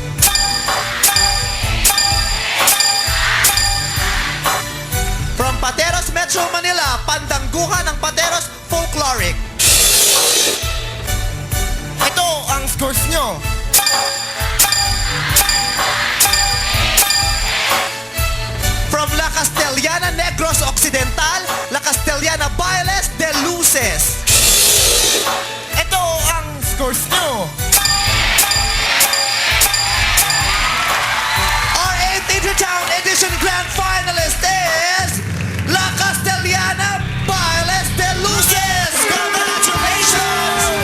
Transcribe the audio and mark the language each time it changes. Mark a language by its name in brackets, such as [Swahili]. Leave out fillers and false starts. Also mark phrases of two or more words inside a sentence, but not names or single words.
[English] From Pateros, Metro Manila, Pandangguhan ng Pateros Folkloric. [Filipino] Ito ang scores nyo. [English] From La Castellana, Negros Occidental, La Castellana, Bailes de Luces. [Filipino] Ito ang scores nyo. [English] Our 8th Intertown Edition Grand Finalist is La Castellana, Bailes de Luces. Congratulations!